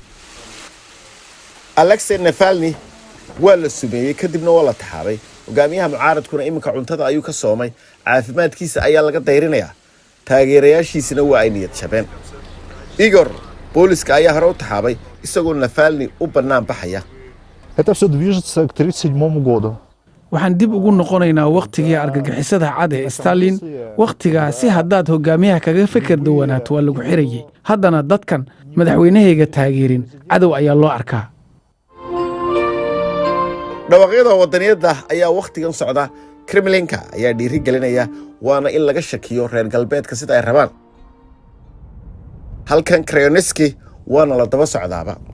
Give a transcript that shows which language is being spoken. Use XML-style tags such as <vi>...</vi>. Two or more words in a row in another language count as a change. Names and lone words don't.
<so>Alexei Navalny waa la sumeeyay kadibna waa la taxaabay hogaamiyaha mucaaradkuna iminka cuntada ayuu ka soomay caafimaadkiisa ayaa laga dayrinayaa taageerayaashiisina waa ay niyad jabeen Igor booliska ayaa hore u taxaabay isagoo Navalny u bannaan baxaya</so> <ru>Это все движется к 37 году.</ru> <so>waxaan dib ugu noqonaynaa waqtigii argagixisada cad ee Stalin waqtigaasi haddaad hogaamiyaha kaga fikir duwanaato waa lagu xirayay haddana dadkan madaxweynahayga taageerin cadow ayaa loo arkaa dhawaaqyada wadaniyada ayaa waqtigan socda Kremlinka ayaa dhiiri gelinaya waana in laga shakiyo reer galbeedka sida ay rabaan halkan Krayoniski waana la daba socdaaba</so>